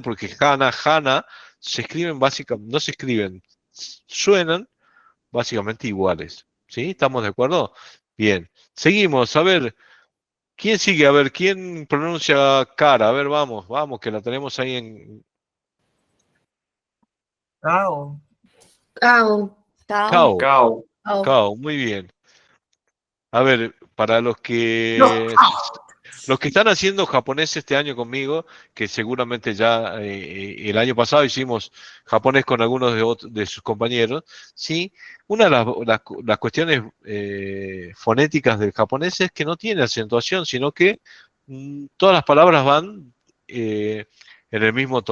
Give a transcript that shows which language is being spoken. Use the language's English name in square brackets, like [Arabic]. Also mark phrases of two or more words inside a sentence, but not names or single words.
[Spanish] Porque hana se escriben básicamente, no se escriben, suenan básicamente iguales. ¿Sí? ¿Estamos de acuerdo? Bien. Seguimos. A ver, ¿quién sigue? A ver, ¿quién pronuncia cara? A ver, vamos, que la tenemos ahí en Cao. Cao. Cao. Kao. Cao. Cao. Kao, muy bien. A ver, para No. los que están haciendo japonés este año conmigo, que seguramente ya el año pasado hicimos japonés con algunos de sus compañeros, ¿sí? Una de las cuestiones fonéticas del japonés es que no tiene acentuación, sino que todas las palabras van eh, en el mismo tono.